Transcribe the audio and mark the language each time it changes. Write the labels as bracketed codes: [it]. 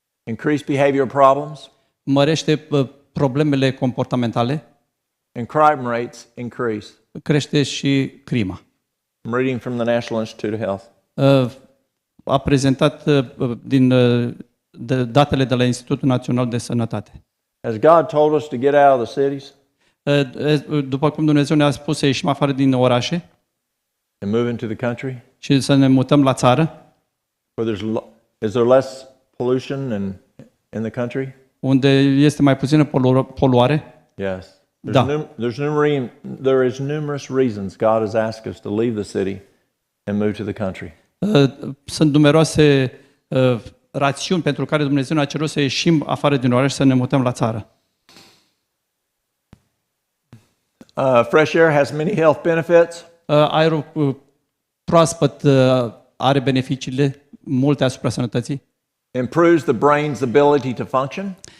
[en] Increased behavior problems. [ro] Mărește problemele comportamentale. [en] And crime rates increase. [ro] Crește și crima. [en] I'm reading from the National Institute of Health. [ro] A prezentat din datele de la Institutul Național de Sănătate. [en] Has God told us to get out of the cities [ro] După cum Dumnezeu ne-a spus să ieșim afară din orașe [en] and move into the country? [ro] și să ne mutăm la țară, [en] Is there less pollution in the country? [ro] unde este mai puțină poluare? [en] Yes. [ro] Da. [en] There is numerous reasons God has asked us to leave the city and move to the country. [ro] Sunt numeroase rațiuni pentru care Dumnezeu ne-a cerut să ieșim afară din oraș și să ne mutăm la țară. [en] Fresh air has many health benefits. [ro] Aerul proaspăt are beneficiile multe asupra sănătății. [en] Improves the brain's ability to function.